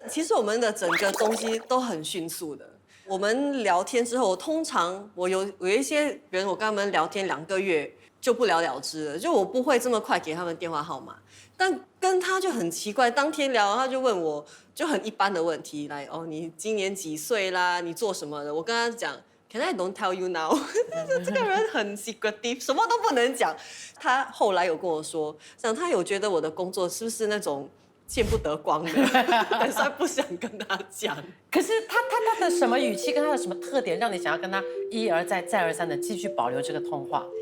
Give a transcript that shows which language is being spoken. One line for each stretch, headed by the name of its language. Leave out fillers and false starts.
Chinese: 其实我们的整个东西都很迅速的。我们聊天之后，通常我有一些人，我跟他们聊天2个月就不了了之了，就我不会这么快给他们电话号码。但跟他就很奇怪，当天聊他就问我就很一般的问题，来你今年几岁啦？你做什么的？我跟他讲 ，
English: Can I don't tell you now？
Chinese: 这个人很 secretive， 什么都不能讲。他后来有跟我说，他有觉得我的工作是不是那种见不得光的，但是他不想跟他讲。可是他的什么语气跟他的什么特点，让你想要跟他一而再再而三的继续保留这个通话？